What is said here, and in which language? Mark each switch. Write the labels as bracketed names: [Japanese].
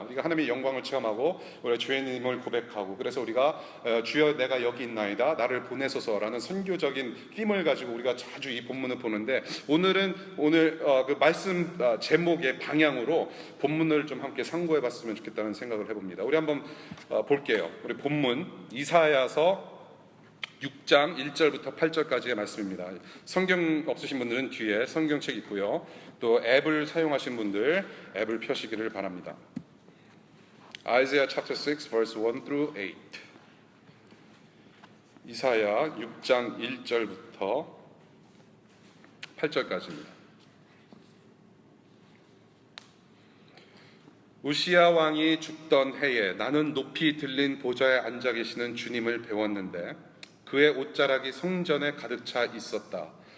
[Korean] 우리가 하나님의 영광을 체험하고 우리가 주님을 고백하고, 그래서 우리가 주여 내가 여기 있나이다 나를 보내소서라는 선교적인 힘을 가지고 우리가 자주 이 본문을 보는데, 오늘 그 말씀 제목의 방향으로 본문을 좀 함께 상고해 봤으면 좋겠다는 생각을 해봅니다. 우리 한번 볼게요. 우리 본문 이사야서 6장 1절부터 8절까지의 말씀입니다. 성경 없으신 분들은 뒤에 성경책 있고요. 또 앱을 사용하신 분들 앱을 펴시기를 바랍니다. [English] Isaiah chapter 6 verse 1 through 8. [Korean] 이사야 6장 1절부터 8절까지입니다. 우시야 왕이 죽던 해에 나는 높이 들린 보좌에 앉아 계시는 주님을 배웠는데 그의 옷자락이 성전에 가득 차 있었다.